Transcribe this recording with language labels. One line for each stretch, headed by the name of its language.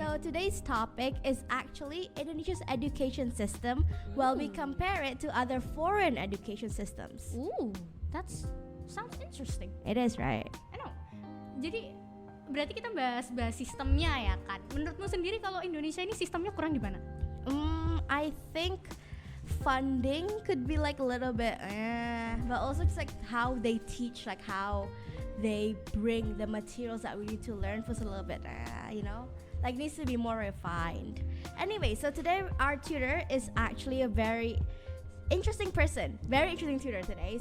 English: So today's topic is actually Indonesia's education system while we compare it to other foreign education systems. That sounds interesting. It is, right? I know.
Indonesian: Jadi berarti kita bahas sistemnya ya kan. Menurutmu sendiri kalau Indonesia ini sistemnya kurang di mana?
English: I think funding could be like a little bit, but also just like how they teach, like how they bring the materials that we need to learn was a little bit, like needs to be more refined. Anyway, so today our tutor is actually a very interesting tutor today.